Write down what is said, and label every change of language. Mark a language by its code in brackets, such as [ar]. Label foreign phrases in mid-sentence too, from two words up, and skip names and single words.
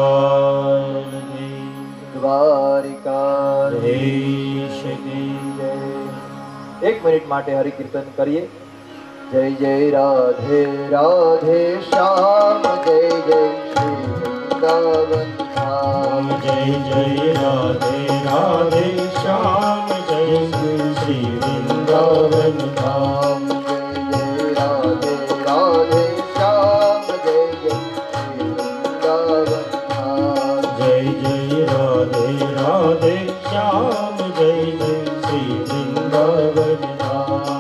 [hi] द्वारिकाधीश की जय [gu] 1 મિનિટ માટે હરિ કીર્તન કરીએ [hi] जय जय राधे राधे श्याम जय जय श्री वृंदावन धाम जय जय राधे राधे श्याम जय श्री वृंदावन धाम जय जय राधे राधे श्याम जय जय श्री वृंदावन धाम जय जय राधे राधे श्याम जय जय श्री वृंदावन धाम